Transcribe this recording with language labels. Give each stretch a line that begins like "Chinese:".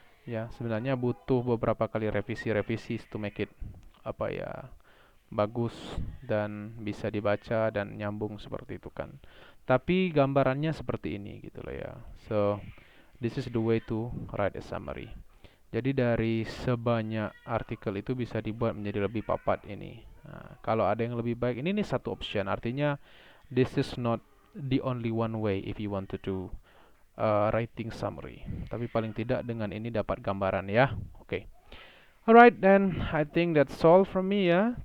Indonesian: Ya, sebenarnya butuh beberapa kali revisi
English: to make it
Indonesian: apa ya, bagus dan bisa dibaca dan nyambung seperti itu kan. Tapi gambarannya seperti ini gitu loh ya.
English: So, this is the way to write a summary.
Indonesian: Jadi dari sebanyak artikel itu bisa dibuat menjadi lebih papat ini. Nah, kalau ada yang lebih baik, ini nih satu option.
English: Artinya this is not the only one way if you want to do writing summary.
Indonesian: Tapi paling tidak dengan ini dapat gambaran ya. Oke.
English: Alright, then I think that's all from me ya.